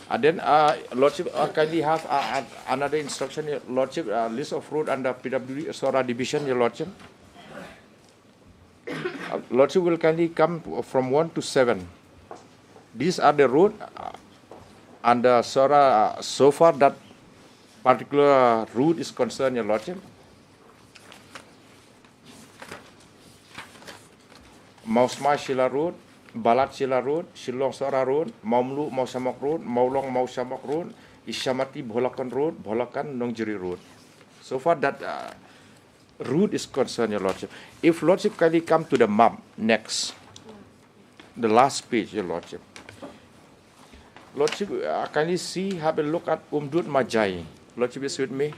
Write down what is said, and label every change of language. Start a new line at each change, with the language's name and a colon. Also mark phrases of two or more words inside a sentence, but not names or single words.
English: Then Lordship kindly have another instruction, Your Lordship, list of road under PWD SORA division, Your Lordship. Lordship will kindly come from 1 to 7. These are the road under SORA. So far that particular route is concerned, Your Lordship. Mausmai Shila Road, Balat Shila Road, Shillong Sora Road, Maumlu Mausamok Road, Maulong Mausamok Road, Ishamati Bholakan Road, Bholakan Nongjiri Road. So far that route is concerned, Your Lordship. If Lordship kindly come to the map next, the last page, Your Lordship. Lordship kindly see, have a look at Umdut Majai. Lordship is with me.